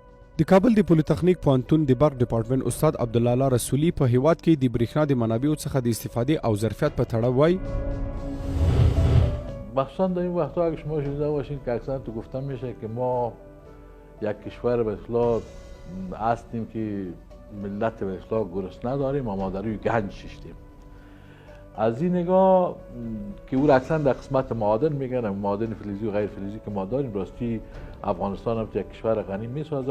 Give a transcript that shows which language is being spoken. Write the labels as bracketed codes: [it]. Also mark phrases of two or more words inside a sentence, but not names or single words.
[ps] د کابل د پولیتخنیک پوهنتون د برق ډپارټمنټ استاد عبدالله رسولی په هیواد کې د برېښنا د منابعو څخه د استفادې او ظرفیت په تړاو وایي [fa] مخصوصا در این وقتها اگه شما شنیده باشین که اکثرا تو گفتن میشه که ما یک کشور به اصطلاح هستیم که ملت به اصطلاح گرسنه داریم و ما در روی گنج شیشتیم. از این نگاه که او را اکثرا در قسمت معادن میگن، معادن فلزی و غیر فلزی که ما داریم، راستی افغانستان هم یک کشور غنی میسازه.